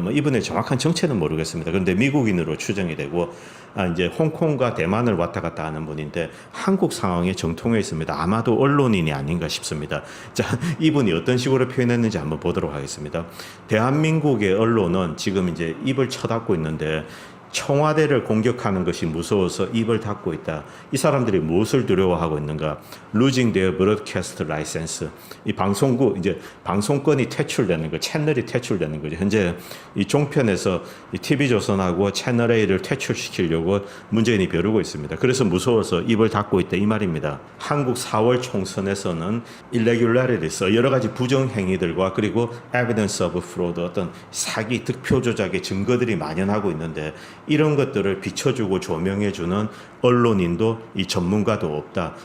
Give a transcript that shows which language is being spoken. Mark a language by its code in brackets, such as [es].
[ko] 뭐 이분의 정확한 정체는 모르겠습니다. 그런데 미국인으로 추정이 되고 이제 홍콩과 대만을 왔다 갔다 하는 분인데 한국 상황에 정통해 있습니다. 아마도 언론인이 아닌가 싶습니다. 자, 이분이 어떤 식으로 표현했는지 한번 보도록 하겠습니다. 대한민국의 언론은 지금 이제 입을 쳐닫고 있는데 청와대를 공격하는 것이 무서워서 입을 닫고 있다. 이 사람들이 무엇을 두려워하고 있는가? [en] Losing their broadcast license. [ko] 이 방송국 이제 방송권이 퇴출되는 거, 채널이 퇴출되는 거죠. 현재 이 종편에서 이 TV조선하고 채널 A를 퇴출시키려고 문재인이 벼르고 있습니다. 그래서 무서워서 입을 닫고 있다 이 말입니다. 한국 4월 총선에서는 irregularities, 여러 가지 부정 행위들과 그리고 [en] evidence of fraud, [ko] 어떤 사기, 득표 조작의 증거들이 만연하고 있는데 이런 것들을 비춰주고 조명해주는 언론인도 이 전문가도 없다.